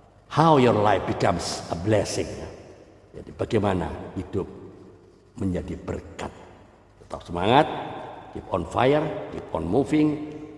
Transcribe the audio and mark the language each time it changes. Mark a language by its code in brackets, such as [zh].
[en] How your life becomes a blessing. [id] Jadi bagaimana hidup menjadi berkat. Tetap semangat, [en] keep on fire, keep on moving.